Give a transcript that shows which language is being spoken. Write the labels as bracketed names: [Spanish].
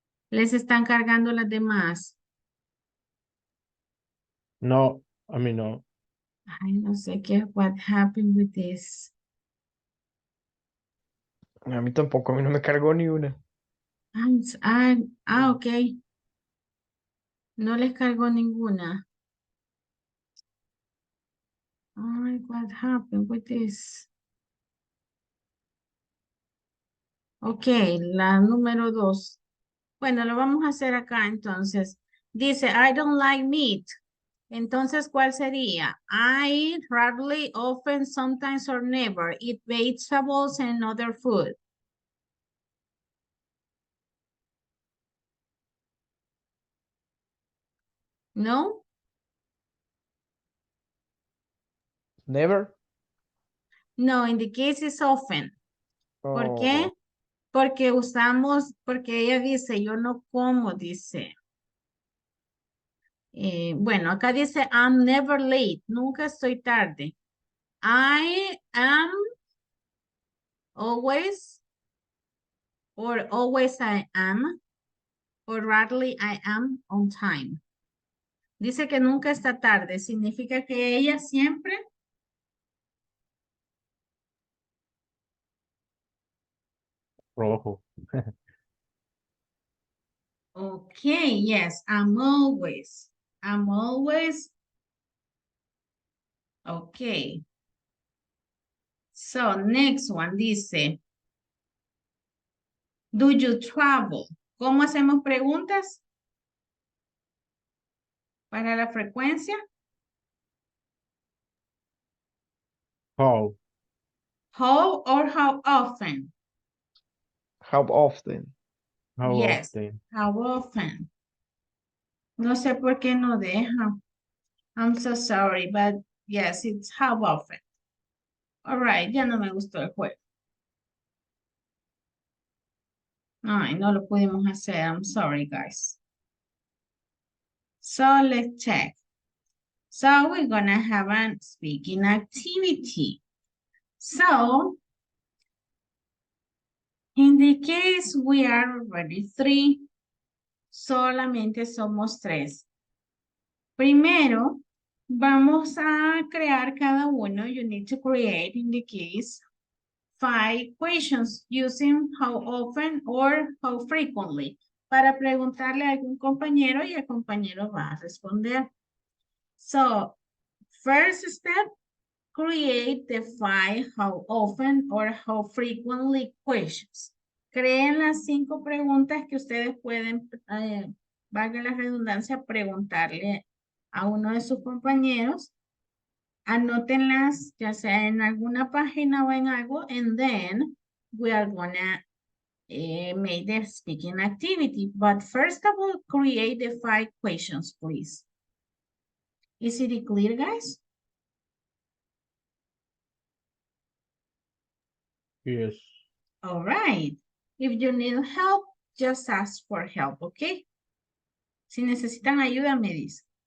[Spanish] Les están cargando las demás. No, a mí no. Ay, no sé qué, [English] what happened with this. [Spanish] a mí tampoco, a mí no me cargó ni una. Ok. No les cargó ninguna. [English] Ay, what happened with this? [Spanish] Ok, la número 2. Bueno, lo vamos a hacer acá entonces. Dice, [English] I don't like meat. [Spanish] Entonces, ¿cuál sería? [English] I rarely, often, sometimes, or never eat vegetables and other food. [Spanish] ¿No? [English] Never. No, in the case is often. [Spanish] ¿Por qué? Oh, Porque usamos, porque ella dice, yo no como, dice. Bueno, acá dice, [English] I'm never late. [Spanish] Nunca estoy tarde. [English] I am always, or always I am, or rarely I am on time. [Spanish] Dice que nunca está tarde. Significa que ella siempre. Rojo. [English] Okay, yes, I'm always. I'm always. Okay. So, next one [Spanish] dice, [English] do you travel? [Spanish] ¿Cómo hacemos preguntas? Para la frecuencia. [English] How? How or how often? how often? How Yes, often? how often? [Spanish] No sé por qué no deja. [English] I'm so sorry, but yes, it's how often. All right, [Spanish] ya no me gustó el juego. Ay, no lo pudimos hacer. [English] I'm sorry, guys. So let's check. So we're gonna have a speaking activity. So, in the case we are already 3, [Spanish] solamente somos 3. Primero, vamos a crear cada uno. [English] You need to create, in the case, 5 questions using how often or how frequently. [Spanish] Para preguntarle a algún compañero y el compañero va a responder. [English] So, first step, create the 5 how often or how frequently questions. [Spanish] Creen las 5 preguntas que ustedes pueden, valga la redundancia, preguntarle a uno de sus compañeros. Anótenlas ya sea en alguna página o en algo, [English] and then we are gonna make the speaking activity. But first of all, create the 5 questions, please. Is it clear, guys? Yes. All right. If you need help, just ask for help, okay? [Spanish] Si necesitan ayuda, me dicen.